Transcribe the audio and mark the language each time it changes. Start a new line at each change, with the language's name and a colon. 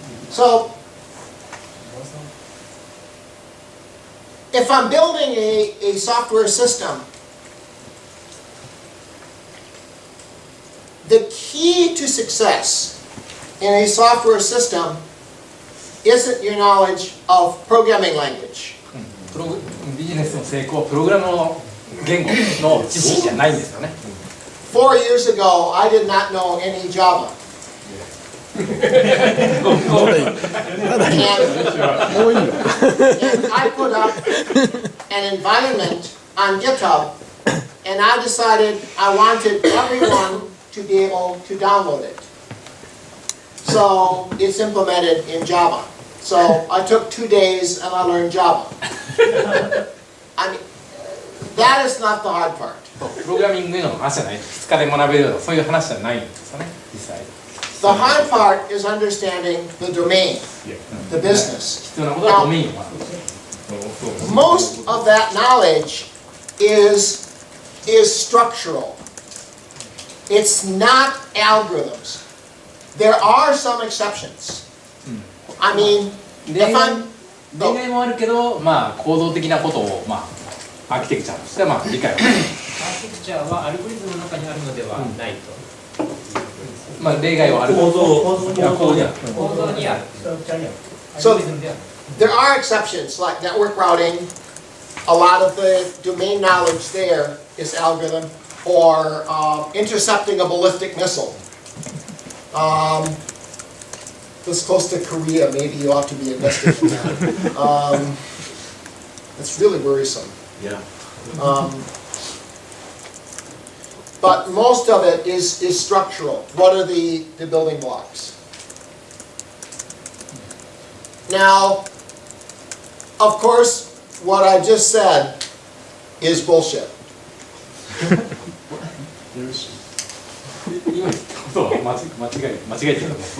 English: So if I'm building a software system, the key to success in a software system isn't your knowledge of programming language.
Japanese: ビジネスの成功はプログラムの言語の知識じゃないんですよね。
English: 4 years ago, I did not know any Java. And I put up an environment on GitHub, and I decided I wanted everyone to be able to download it. So it's implemented in Java. So I took 2 days and I learned Java. I mean, that is not the hard part.
Japanese: プログラミングの話じゃない。2日で学べるようなそういう話じゃないんですよね、実際。
English: The hard part is understanding the domain, the business.
Japanese: 必要なことはドメインを学ぶ。
English: Most of that knowledge is structural. It's not algorithms. There are some exceptions. I mean, if I'm
Japanese: 例外もあるけど、構造的なことを、アーキテクチャとしては理解をする。アーキテクチャはアルゴリズムの中にあるのではないと。例外はある。構造にある。
English: So there are exceptions like network routing. A lot of the domain knowledge there is algorithm, or intercepting a ballistic missile. This close to Korea, maybe you ought to be investigating that. It's really worrisome. Yeah. But most of it is structural. What are the building blocks? Now, of course, what I just said is bullshit.
Japanese: 今言ったことは間違えてる。